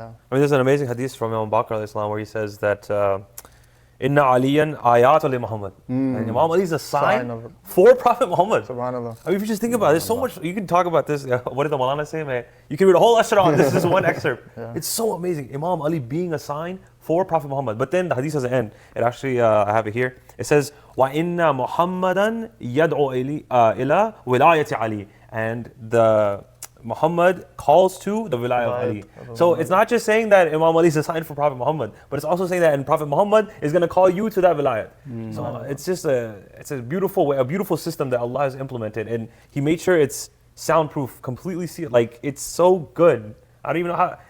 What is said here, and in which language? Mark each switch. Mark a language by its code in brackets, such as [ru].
[en] There's an amazing hadith from Imam Bakr alayhi salam where he says that Inna Aliyan ayat Ali Muhammad. And Imam Ali is a sign for Prophet Muhammad. If you just think about it, there's so much, you can talk about this. What did the Maulana say, man? You can read a whole ashra on this is one excerpt. It's so amazing. Imam Ali being a sign for Prophet Muhammad. But then the hadith doesn't end. It actually, I have it here. It says, [ar] وَإِنَّ مُحَمَّدًا يَدْعُو إِلَى وِلَايَةِ Ali. [en] And the Muhammad calls to the wilayah of Ali. So it's not just saying that Imam Ali is a sign for Prophet Muhammad, but it's also saying that Prophet Muhammad is going to call you to that wilayah. So it's just a beautiful way, a beautiful system that Allah has implemented, and He made sure it's soundproof, completely sealed. Like, it's so good. I don't even know how.